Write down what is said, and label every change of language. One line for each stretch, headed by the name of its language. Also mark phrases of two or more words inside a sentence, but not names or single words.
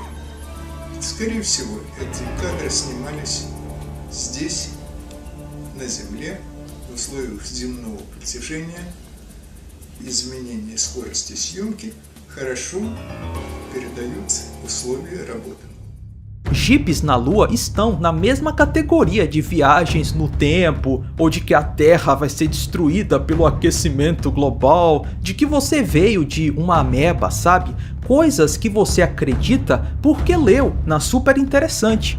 Russian: Скорее всего, эти кадры снимались здесь, на Земле, в условиях земного притяжения, изменения скорости съемки хорошо передаются условия работы.
Portuguese: Jipes na Lua estão na mesma categoria de viagens no tempo, ou de que a Terra vai ser destruída pelo aquecimento global, de que você veio de uma ameba, sabe? Coisas que você acredita porque leu na Super Interessante.